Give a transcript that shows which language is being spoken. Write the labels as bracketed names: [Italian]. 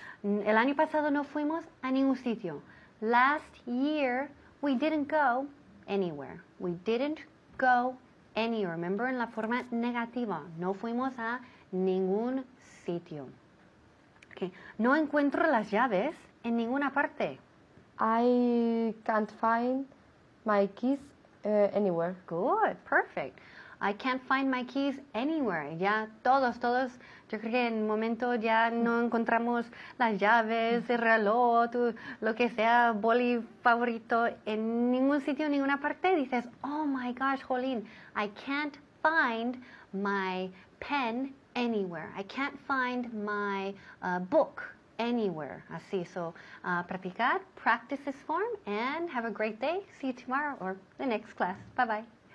[Spanish] El año pasado no fuimos a ningún sitio. [English] Last year, we didn't go anywhere. We didn't go anywhere. Remember, [Spanish] en la forma negativa. No fuimos a ningún sitio. Okay. No encuentro las llaves en ninguna parte. [English] I can't find my keys anywhere. Good, perfect. I can't find my keys anywhere. [Spanish] Ya todos, yo creo que en un momento ya no encontramos las llaves, el reloj, lo que sea, boli favorito, en ningún sitio, en ninguna parte. [English] Dices, oh my gosh, [Spanish] Jolín, [English] I can't find my pen anywhere. I can't find my book anywhere. [Spanish] Así, [English] so [Spanish] practicar, [English] practice this form, and have a great day. See you tomorrow or the next class. Bye-bye.